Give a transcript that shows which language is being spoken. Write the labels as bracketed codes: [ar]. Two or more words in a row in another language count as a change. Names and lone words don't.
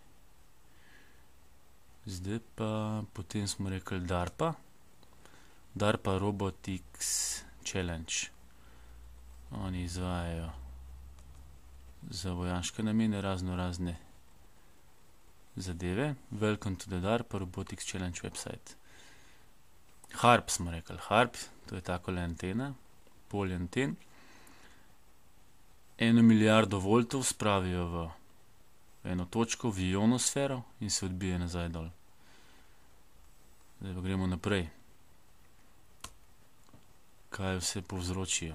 [sl] Zdaj pa, potem smo rekli DARPA. DARPA Robotics Challenge. Oni izvajajo za vojaške namene razne zadeve. [en] Welcome to the DARPA Robotics Challenge website. [sl] HARP smo rekli. HARP, to je takole antena, polje anten. 1 milijardo voltov spravijo v eno točko, v ionosfero in se odbije nazaj dol. Zdaj pa gremo naprej. Kaj vse povzročijo?